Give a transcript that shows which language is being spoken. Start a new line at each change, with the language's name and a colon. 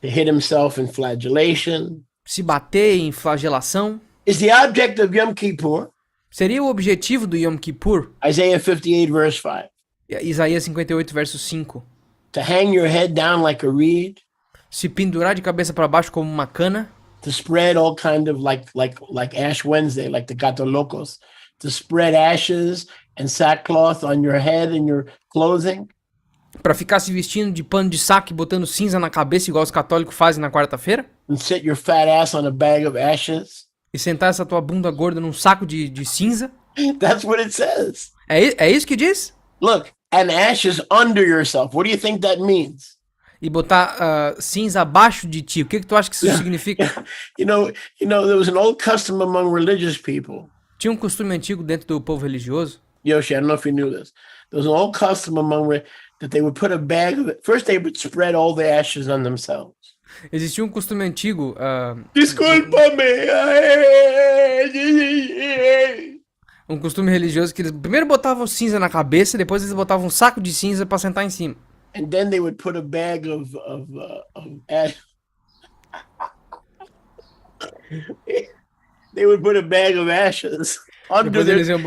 English: To hit himself in flagellation.
Portuguese: Se bater em flagelação.
English: Is the object of Yom Kippur.
Portuguese: Seria o objetivo do Yom Kippur.
English: Isaiah 58 verse 5.
Portuguese: Isaías 58 verso 5.
English: To hang your head down like a reed.
Portuguese: Se pendurar de cabeça para baixo como uma cana.
English: To spread all kind of like Ash Wednesday, like the Gato Locos. To spread ashes and sackcloth on your head and your clothing.
Portuguese: Pra ficar se vestindo de pano de saco e botando cinza na cabeça, igual os católicos fazem na quarta-feira?
English: And sit your fat ass on a bag of ashes?
Portuguese: E sentar essa tua bunda gorda num saco de cinza?
English: That's what it says.
Portuguese: É isso que diz?
English: Look, and ashes under yourself. What do you think that means?
Portuguese: E botar cinza abaixo de ti. O que tu acha que isso significa?
English: You know, there was an old custom among religious people.
Portuguese: Tinha um costume antigo dentro do povo religioso.
English: Yoshi, I don't know if you knew this. There was an old custom that they would put a bag of it. First, they would spread all the ashes on themselves.
Portuguese: Existia um costume antigo. Desculpa-me. Um costume religioso que eles primeiro botavam cinza na cabeça e depois eles botavam um saco de cinza pra sentar em cima.
English: And then they would put a bag of ash. They would put a bag of ashes under their.